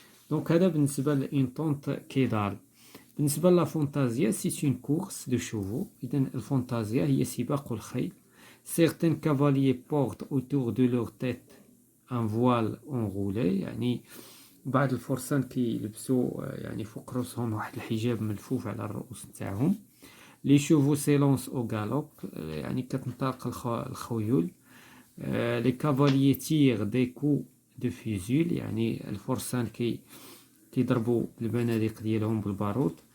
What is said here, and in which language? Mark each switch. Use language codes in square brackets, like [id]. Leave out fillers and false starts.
[ar] دونك هذا بالنسبة لإن طونت كيدال. بالنسبة لا فانتازيا, [fr] c'est une course de chevaux. [ar] إذن الفانتازيا هي سباق الخيل. [fr] Certains cavaliers portent autour de leur tête un voile enroulé, [ar] يعني بعض الفرسان كيلبسوا يعني فوق رؤوسهم واحد الحجاب ملفوف على الرؤوس نتاعهم. [fr] Les chevaux s'élancent au galop, [ar] يعني كتنطلق الخيول. [fr] Les cavaliers tirent des coups de fusil, [ar] يعني الفرسان كيضربوا البنادق ديالهم بالبارود.